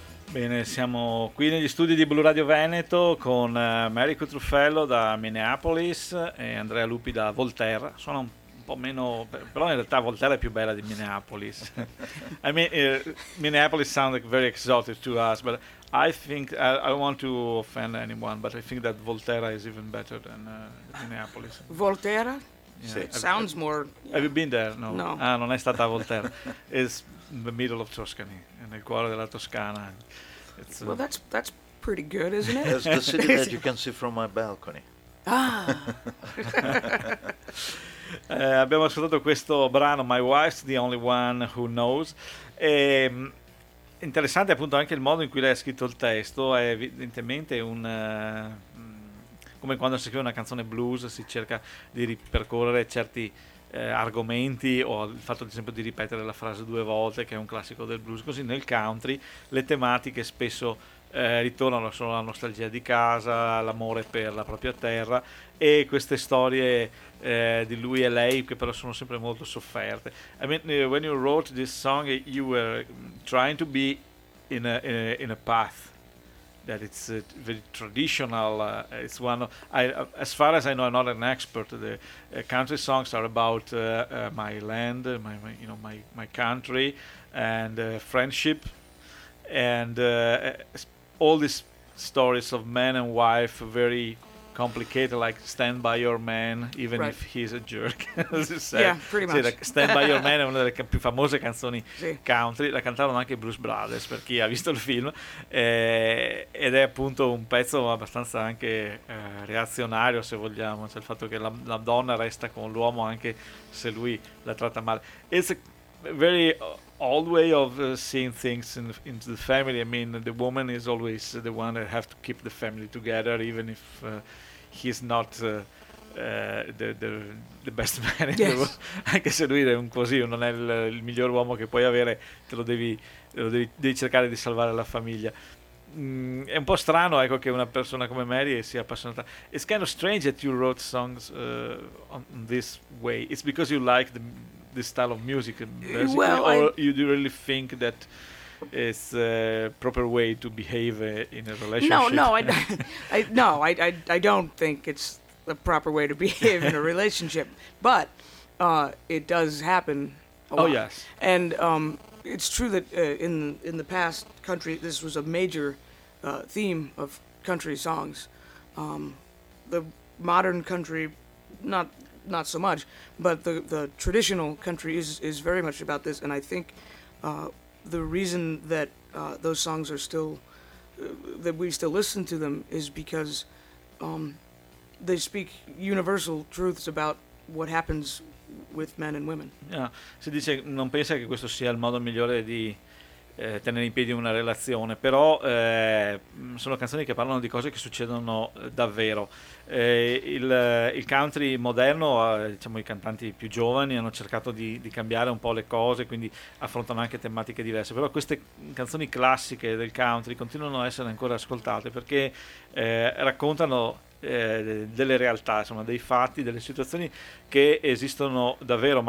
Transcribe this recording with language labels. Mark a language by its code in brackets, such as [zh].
[it] Bene, siamo qui negli studi di Blu Radio Veneto con Americo Truffello da Minneapolis e Andrea Lupi da Volterra. Sono meno, però in realtà Volterra è più bella di Minneapolis. [en] I mean, Minneapolis sounds like very exotic to us, but I think I don't want to offend anyone, but I think that Volterra is even better than Minneapolis. Volterra? Yeah. Sì. Sounds more. Yeah. Have you been there? No. No. [it] Ah, non è stata Volterra. [en] It's in the middle of Tuscany, [it] nel cuore della Toscana. [en] It's, well, that's pretty good, isn't it? That's the city that you can see from my balcony. Ah. [it] Abbiamo ascoltato questo brano My Wife's the Only One Who Knows, e interessante appunto anche il modo in cui lei ha scritto il testo. È evidentemente un come quando si scrive una canzone blues, si cerca di ripercorrere certi argomenti, o il fatto ad esempio di ripetere la frase due volte, che è un classico del blues. Così nel country le tematiche spesso ritornano, sono la nostalgia di casa, l'amore per la propria terra e queste storie di lui e lei, che però sono sempre molto sofferte. [en] I mean, when you wrote this song, you were trying to be in a path that it's very traditional. It's one of, as far as I know, I'm not an expert. The country songs are about my land, my country, and friendship, and all these stories of man and wife, very complicated, like stand by your man, even right. if he's a jerk. As you said. Yeah, pretty much. [it] Like, stand by your man è una delle più famose canzoni sì. country, la cantarono anche i Blues Brothers, per chi ha visto il film, ed è appunto un pezzo abbastanza anche reazionario, se vogliamo, cioè il fatto che la donna resta con l'uomo anche se lui la tratta male. [en] It's a very old way of seeing things in the family. I mean, the woman is always the one that have to keep the family together, even if he's not the best man. Yes. [it] Anche se lui è un così, non è il miglior uomo che puoi avere, te lo devi, devi cercare di salvare la famiglia. È un po' strano, ecco, che una persona come Mary sia appassionata. [en] It's kind of strange that you wrote songs on this way. It's because you like the style of music, well, or you do really think that it's a proper way to behave in a relationship? No, I don't think it's the proper way to behave in a relationship, but it does happen a lot. Oh, yes. And it's true that in the past, country, this was a major theme of country songs. The modern country, not so much, but the traditional country is very much about this, and I think the reason that those songs are still that we still listen to them is because they speak universal truths about what happens with men and women. Yeah. [it] Si dice, non pensa che questo sia il modo migliore di tenere in piedi una relazione, però sono canzoni che parlano di cose che succedono davvero. Il country moderno, diciamo, i cantanti più giovani hanno cercato di cambiare un po' le cose, quindi affrontano anche tematiche diverse, però queste canzoni classiche del country continuano a essere ancora ascoltate perché raccontano delle realtà, insomma, dei fatti, delle situazioni che esistono davvero.